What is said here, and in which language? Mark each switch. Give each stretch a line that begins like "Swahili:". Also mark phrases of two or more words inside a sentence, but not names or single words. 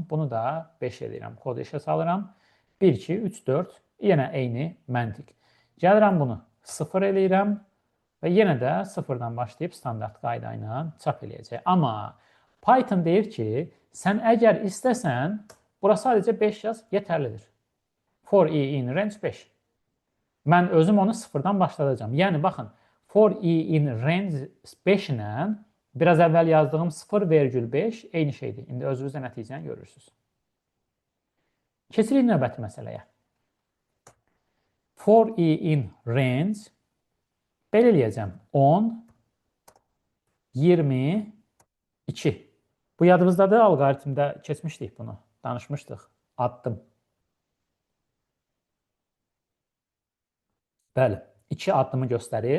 Azerbaijani: Bunu da 5 eləyirəm. Kodu işə salıram. 1, 2, 3, 4. Yenə eyni məntiq. Gəlirəm bunu 0 eləyirəm və yenə də 0-dan başlayıb standart qayda ilə çap eləyəcək. Amma Python deyir ki, sən əgər istəsən, bura sadəcə 5 yaz yetərlidir.
English: For i in range 5.
Azerbaijani: Mən özüm onu 0-dan başladacağım. Yəni, baxın,
English: for i in range 5
Azerbaijani: ilə biraz əvvəl yazdığım 0,5 eyni şeydir. İndi özünüz də nəticəni görürsünüz. Keçirik növbəti məsələyə.
English: For i in range
Azerbaijani: belə eləyəcəm. 10, 22. Bu yadımızdadır, alqoritmdə keçmişdik bunu, danışmışdıq. Addım. Bəli, 2 addımı göstərir.